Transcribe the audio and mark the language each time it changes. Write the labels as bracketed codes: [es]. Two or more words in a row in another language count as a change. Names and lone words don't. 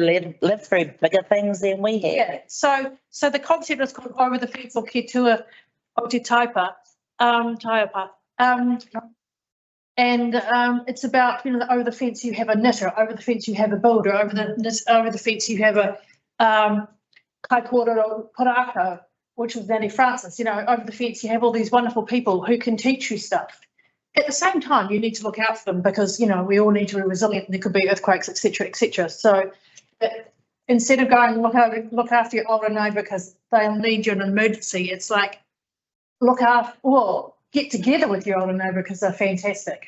[en] They live through bigger things than we have. Yeah, so the concept is called Over the Fence or Ke Tua o Te Taipa, Taiapa. And it's about, over the fence you have a knitter, over the fence you have a builder, over the fence you have a [mi] kai kōrero poraka, [en] which was Danny Francis. Over the fence you have all these wonderful people who can teach you stuff. At the same time, you need to look out for them because, we all need to be resilient. There could be earthquakes, etc., etc. So instead of going look after your older neighbour because they'll need you in an emergency, it's like get together with your older neighbour because they're fantastic.